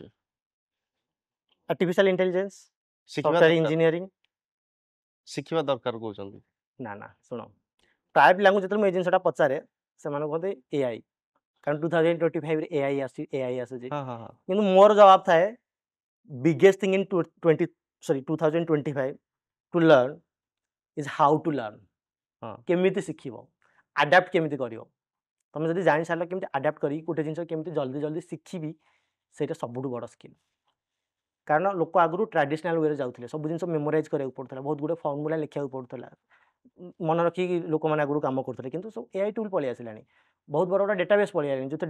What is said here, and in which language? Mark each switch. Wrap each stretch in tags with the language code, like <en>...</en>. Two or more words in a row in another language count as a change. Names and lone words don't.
<en>artificial intelligence</en> <or>ଶିଖିବା ସଫ୍ଟୱେୟାର ଦରକାର ଇଞ୍ଜିନିୟରିଂ ଶିଖିବା ଦରକାର କହୁଛନ୍ତି ନା ଶୁଣ ପ୍ରାୟ ପିଲାଙ୍କୁ ଯେତେବେଳେ ମୁଁ ଏଇ ଜିନିଷଟା ପଚାରେ ସେମାନେ କୁହନ୍ତି ଏଆଇ କାରଣ 2025ରେ ଏଆଇ ଆସୁଛି କିନ୍ତୁ ମୋର ଜବାବ ଥାଏ</or> <en>biggest thing in 2025 to learn is how to learn</en> <or>କେମିତି ଶିଖିବ ଆଡାପ୍ଟ କେମିତି କରିବ ତମେ ଯଦି ଜାଣି ସାରିଲ କେମିତି ଆଡାପ୍ଟ କରିକି ଗୋଟେ ଜିନିଷ କେମିତି ଜଲ୍ଦି ଜଲ୍ଦି ଶିଖିବି ସେଇଟା ସବୁଠୁ ବଡ଼ ସ୍କିଲ୍ କାରଣ ଲୋକ ଆଗରୁ</or> <en>traditional way</en> <or>ଯାଉଥିଲେ ସବୁ ଜିନିଷ ମେମୋରାଇଜ୍ କରିବାକୁ ପଡ଼ୁଥିଲା ବହୁତ ଗୁଡ଼େ ଫର୍ମୁଲା ଲେଖିବାକୁ ପଡ଼ୁଥିଲା ମନେ ରଖିକି ଲୋକମାନେ ଆଗରୁ କାମ କରୁଥିଲେ କିନ୍ତୁ ସବୁ</or> <en>AI tool</en> <or>ପଳେଇ ଆସିଲାଣି ବହୁତ ବଡ଼ ବଡ଼ ଡେଟାବେସ୍ ପଳେଇ ଆସିଲାଣି ଯେଉଁଥିରେ</or>